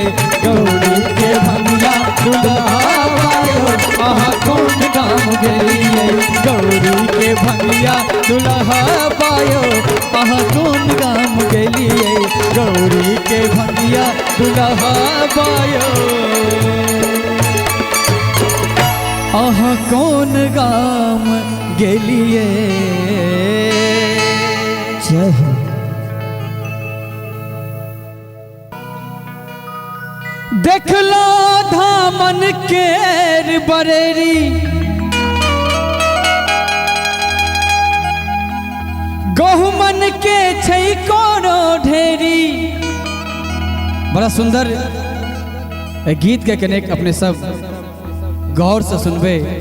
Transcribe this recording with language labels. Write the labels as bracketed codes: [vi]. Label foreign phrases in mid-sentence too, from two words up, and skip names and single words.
[mai] गौरी के भंगिया दुल्हा बायो आहा कौन गाम गेलिए गौरी के भंगिया दुल्हा बायो आहा कौन गाम गेलिए गौरी के भंगिया दुल्हा बायो आहा कौन गाम गेलिए जय हो। देखलो धामन केर बरेरी गहुमन के छै कोनो ढेरी बड़ा सुंदर गीत के कनेक अपने सब गौर से सुनबे